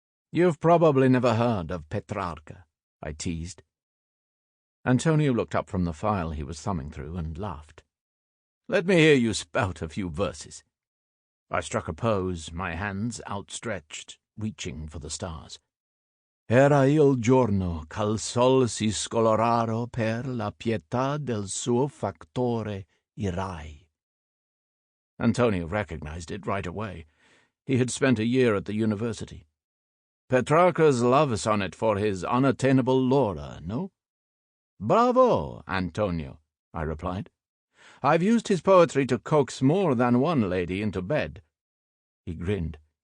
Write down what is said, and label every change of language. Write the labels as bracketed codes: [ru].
[en] "You've probably never heard of Petrarca," I teased. Antonio looked up from the file he was thumbing through and laughed. "Let me hear you spout a few verses." I struck a pose, my hands outstretched, reaching for the stars. [it] "Era il giorno ch'al sol si scoloraro per la pietà del suo fattore I rai." [en] Antonio recognized it right away. He had spent a year at the university. "Petrarca's love sonnet for his unattainable Laura, no?" "Bravo, Antonio," I replied. "I've used his poetry to coax more than one lady into bed." He grinned.